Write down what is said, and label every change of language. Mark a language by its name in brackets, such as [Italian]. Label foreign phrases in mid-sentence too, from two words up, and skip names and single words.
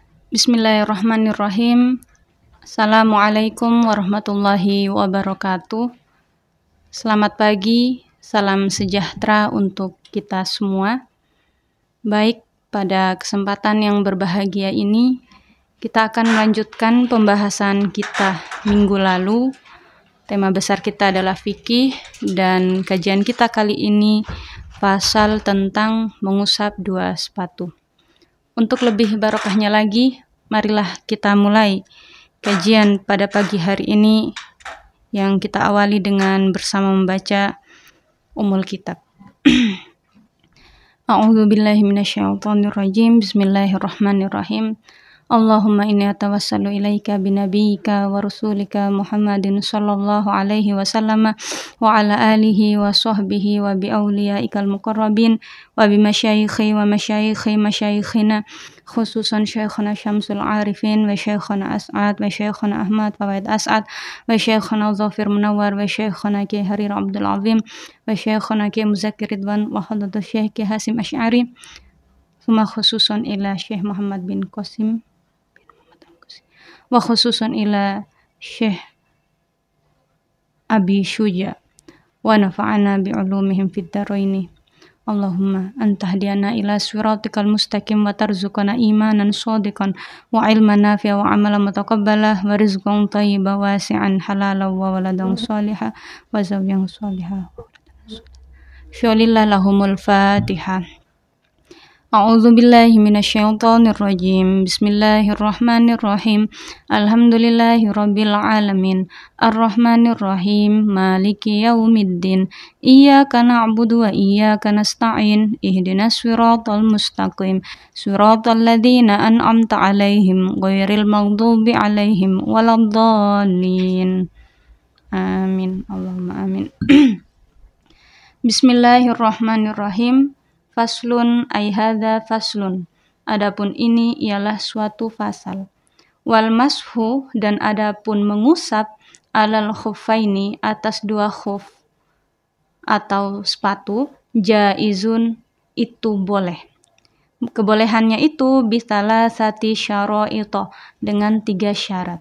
[Arabic] بسم الله الرحمن الرحيم السلام عليكم ورحمة الله وبركاته. [Indonesian] Selamat pagi, salam sejahtera untuk kita semua. Baik, pada kesempatan yang berbahagia ini, kita akan melanjutkan pembahasan kita minggu lalu. Tema besar kita adalah fikih, dan kajian kita kali ini pasal tentang mengusap dua sepatu. Untuk lebih barokahnya lagi, marilah kita mulai kajian pada pagi hari ini yang kita awali dengan bersama membaca Ummul Kitab. [Arabic] أعوذ بالله من الشيطان الرجيم. Bismillahirrahmanirrahim. اللهم إني أتوسل إليك بنبيك ورسولك محمد صلى الله عليه وسلم وعلى آله وصحبه وبأوليائك المقربين وبمشايخي ومشايخ مشايخنا خصوصا شيخنا شمس العارفين وشيخنا أسعد وشيخنا أحمد فوائد أسعد وشيخنا ظافر منور وشيخنا كي حرير عبد العظيم وشيخنا كي مذكر رضوان وحضرة الشيخ كي هاشم أشعري ثم خصوصا إلى الشيخ محمد بن قاسم وخصوصا إلى الشيخ أبي شجاع ونفعنا بعلومهم في الدارين. اللهم أن تهدينا إلى صراطك المستقيم وترزقنا إيمانا صادقا وعلما نافعا وعملا متقبلا ورزقا طيبا واسعا حلالا وولدا صالحا وزوجا صالحة. شيء لله لهم الفاتحة. أعوذ بالله من الشيطان الرجيم. بسم الله الرحمن الرحيم الحمد لله رب العالمين. الرحمن الرحيم مالك يوم الدين. إياك نعبد وإياك نستعين. اهدنا الصراط المستقيم صراط الذين أنعمت عليهم غير المغضوب عليهم ولا الضالين. آمين اللهم آمين. Bismillahirrahmanirrahim. فصل أي هذا فصل. [Indonesian] Adapun ini ialah suatu fasal. [Arabic] والمسح, [Indonesian] dan adapun mengusap [Arabic] على الخفين, [Indonesian] atas dua khuf atau sepatu, jaizun, itu boleh. Kebolehannya itu [Arabic] بثلاثة شرائط, [Indonesian] dengan 3 syarat.